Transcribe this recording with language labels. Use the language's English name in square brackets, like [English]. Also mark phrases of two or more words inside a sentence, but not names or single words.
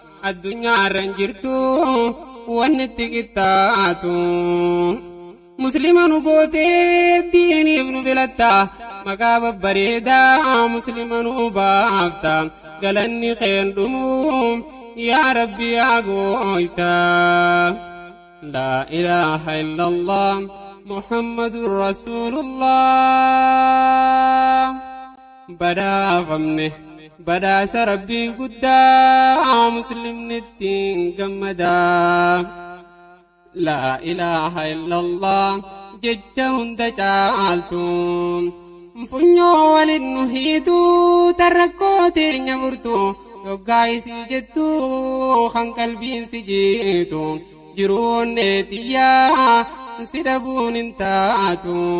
[Oromo] Addunyaa irra hin jirtu wanni itti qixxaatu. Muslima nu gootee diiniif nu filatta. Maqaa babbareedaa Muslima nu baafta. Galanni keen dhumuun yaa Rabbi yaa gooyta. [Arabic] لا إله إلا الله محمد رسول الله. [Oromo] Badhaafamne badhaasa Rabbii guddaa Muslimni ittiin gammadaa. [Arabic] لا إله إلا الله [Oromo] jecha hunda caaltu. Funyoo waliin nu hiitu tan rakkoo teenya furtu. Yoggaa isii jettu kan qalbiin si jiitu. Jiruu onnee tiyyaa si dhabuun hin taatu.